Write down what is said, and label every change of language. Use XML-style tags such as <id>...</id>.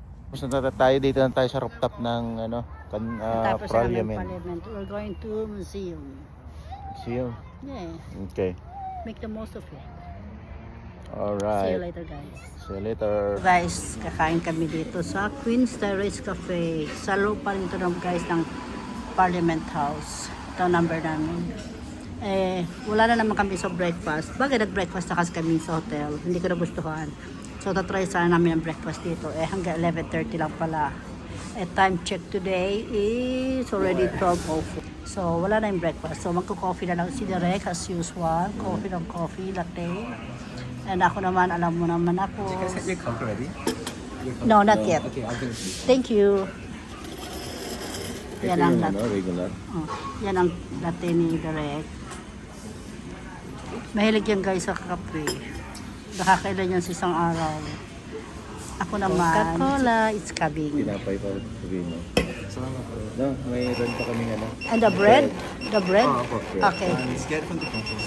<tl>Tapos na tayo dito na tayo sa rooftop ng ano, Tapos sa</tl> <en>Parliament. Parliament, we're going to museum. See you. Yeah, Okay. make the most of it. See you Alright. later, guys. See you later.</en> <tl>Guys, kakain kami dito sa Queen's Terrace Cafe. Sa loob pa rin ito ng guys ng Parliament House. Ito ang number namin. Wala na naman kami sa breakfast. Bagay nag-breakfast na kasi kami sa hotel. Hindi ko nagustuhan. So, tatry sana namin ang breakfast dito. Hanggang 11:30 lang pala.</tl> <en>Time check today is already 12:04.</en> <tl>So, wala na yung breakfast. So, magko-coffee na lang si Derek as usual. Coffee, latte. And ako naman, alam mo naman ako.</tl> <en>Your cup ready? No, not yet. Okay, I'll do it. Thank you.</en> <tl>Yan ang latte.</tl> <en>Regular.</en> <tl>Oh, yan ang latte ni Derek. Mahilig yan guys sa kape. Nakakailan yan sa isang araw. Ako naman, Coca-Cola,</tl> <en>it's coming.</en> <tl>Tinapay pa sabihin mo. Salamat po. No, mayroon pa kaming ano.</tl> <en>And the bread? The bread? Oh, okay. Okay. Let's get it from the counter.</en>